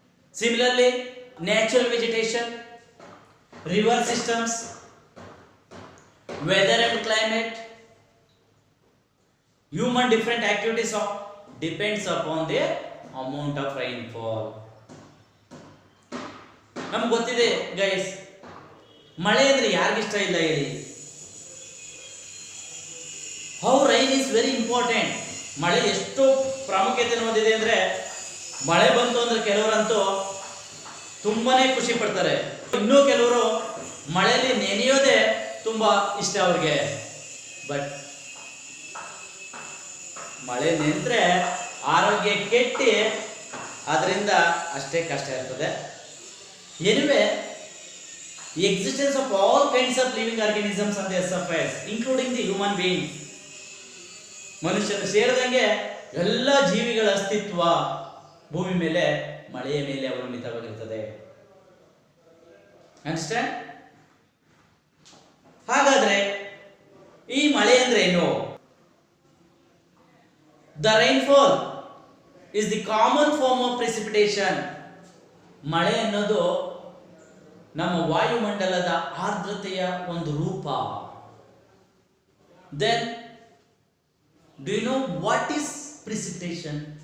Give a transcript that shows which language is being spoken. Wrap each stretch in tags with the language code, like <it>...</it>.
<en>Similarly, natural vegetation, river systems, weather and climate, human different activities depends upon the amount of rainfall.</en> <kn>ನಮ್ಗೆ ಗೊತ್ತಿದೆ guys, ಮಳೆ ಅಂದ್ರೆ ಯಾರಿಗಿಷ್ಟ ಇಲ್ಲ ಹೇಳಿ?</kn> <en>How rain is very important.</en> <kn>ಮಳೆ ಎಷ್ಟು ಪ್ರಾಮುಖ್ಯತೆ ಹೊಂದಿದೆ ಅಂದ್ರೆ, ಮಳೆ ಬಂತು ಅಂದ್ರೆ ಕೆಲವರಂತೂ ತುಂಬಾನೇ ಖುಷಿ ಪಡ್ತಾರೆ. ಇನ್ನೂ ಕೆಲವರು ಮಳೆಯಲ್ಲಿ ನೆನೆಯೋದೇ ತುಂಬಾ ಇಷ್ಟ ಅವ್ರಿಗೆ. ಬಟ್ ಮಳೆ ನಿಂತ್ರೆ ಆರೋಗ್ಯ ಕೆಟ್ಟಿ ಅದರಿಂದ ಅಷ್ಟೇ ಕಷ್ಟ ಇರ್ತದೆ.</kn> <en>anyway, existence of all kinds of living organisms on the surface including the human beings,</en> <kn>ಮನುಷ್ಯರು ಸೇರಿದಂಗೆ ಎಲ್ಲ ಜೀವಿಗಳ ಅಸ್ತಿತ್ವ ಭೂಮಿ ಮೇಲೆ ಮಳೆಯ ಮೇಲೆ ಅವಲಂಬಿತವಾಗಿರ್ತದೆ.</kn> <en>Understand?</en> <kn>ಹಾಗಾದ್ರೆ ಈ ಮಳೆ ಅಂದ್ರೆ ಏನು?</kn> <en>The rainfall is the common form of precipitation.</en> <kn>ಮಳೆ ಅನ್ನೋದು ನಮ್ಮ ವಾಯುಮಂಡಲದ ಆರ್ದ್ರತೆಯ ಒಂದು ರೂಪ.</kn> <en>Then do you know what is precipitation?</en>